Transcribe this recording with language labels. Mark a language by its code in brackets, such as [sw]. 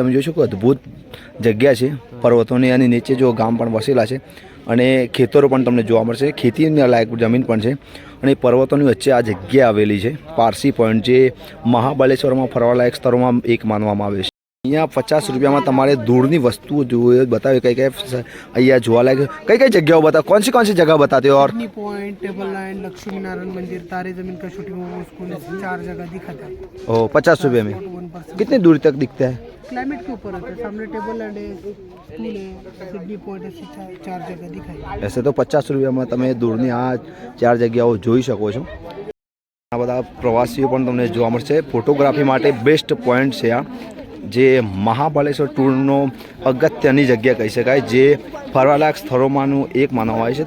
[gu] તમે જોઈ શકો અદ્ભુત જગ્યા છે. પર્વતોની અને નીચે જો ગામ પણ વસેલા છે અને ખેતરો પણ તમને જોવા મળશે. ખેતીની લાયક જમીન પણ છે. અને પર્વતોની વચ્ચે આ જગ્યા આવેલી છે પારસી પોઈન્ટ, જે મહાબળેશ્વરમાં ફરવાલાયક સ્થળોમાં એક માનવામાં આવે છે. અહીંયા 50 રૂપિયામાં તમારે દૂરની વસ્તુઓ જોઈએ બતાવે. કઈ કઈ અહીંયા જોવાલાયક કઈ કઈ જગ્યાઓ બતાવે? [hi] कौन सी जगह बताते हो? और point, table land, Lakshmi Narayan मंदिर, तारे जमीन का शूटिंग वो स्कूल, 4 जगह दिखाता है. ओ 50 रुपये में 1% कितनी दूर तक दिखता है? क्लाइमेट के ऊपर होता है. सामने टेबल लैंड है, स्कूल है, सिडनी पॉइंट है, 4 जगह दिखाई. ऐसे तो [gu] 50 रुपयाમાં તમે દૂરની આ 4 જગ્યાઓ જોઈ શકો છો. આ બધા પ્રવાસીઓ પણ તમને જોવા મળશે. ફોટોગ્રાફી માટે બેસ્ટ પોઈન્ટ છે આ, જે મહાબળેશ્વર ટૂરનો અગત્યની જગ્યા કહી શકાય, જે ફરવાલાયક સ્થળોમાંનું એક માનવામાં આવે છે.